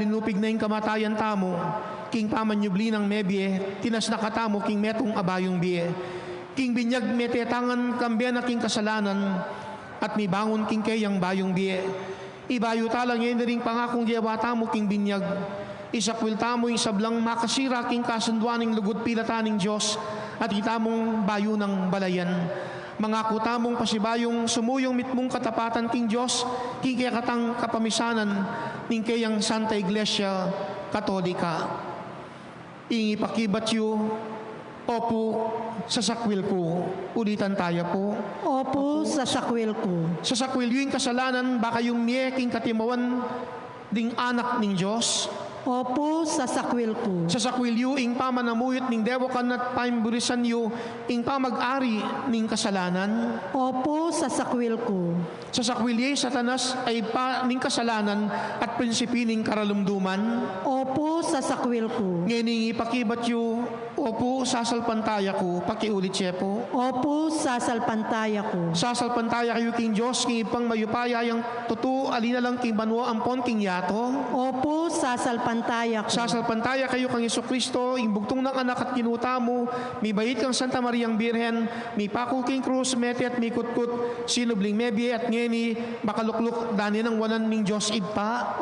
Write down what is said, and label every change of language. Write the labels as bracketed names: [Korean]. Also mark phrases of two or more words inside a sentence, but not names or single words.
[Pampanga] linupig na yung kamatayan tamo, king pamanyubli ng mebye, tinas na katamo king metong abayong biye, king binyag metetangan kambyan na king kasalanan, at may bangon king kayang bayong biye, ibayo talang yun ring pangakong giyawa tamo king binyag, isakwil tamo yung sablang makasira king kasunduaning lugod pilataning Diyos, at itamong bayo ng balayan. Mga kutamong pasibayong sumuyong mitmong katapatan king Diyos, king kaya katang kapamisanan, ning kayang Santa Iglesia Katolika. Ingi pakibat yu, opo, sa sakwil ko. Ulitan tayo po. Opo, sa sakwil ko. Sa sakwil yu yung kasalanan, baka yung niye king katimawan, ding anak ning Diyos. Opo, sa sakwil ko. Sa sakwilyo, ing pamanamuyot ning dewakan at paimburisan yu, ing pamag-ari ning kasalanan. Opo, sa sakwil ko. Sa sakwilye, Satanas ay pa ning kasalanan at prinsipi ning karalumduman. Opo, sa sakwil ko. Ngayon ipakibat yu, opo, sasalpantaya ko, pakiulit siya po. Opo, sasalpantaya ko. Sasalpantaya kayo king Diyos, king ipang mayupaya, yung tutu, alina lang king banwa, ampon king yato. Opo, sasalpantaya ko. Sasalpantaya kayo kang Yesu Kristo, ing bugtong ng anak at kinuta mo, may bayit kang Santa Mariang Birhen, may pako king krus, meti at may kutkut, sinubling mebye at ngeni, makalukluk, dani ng wanan ning Diyos ipa.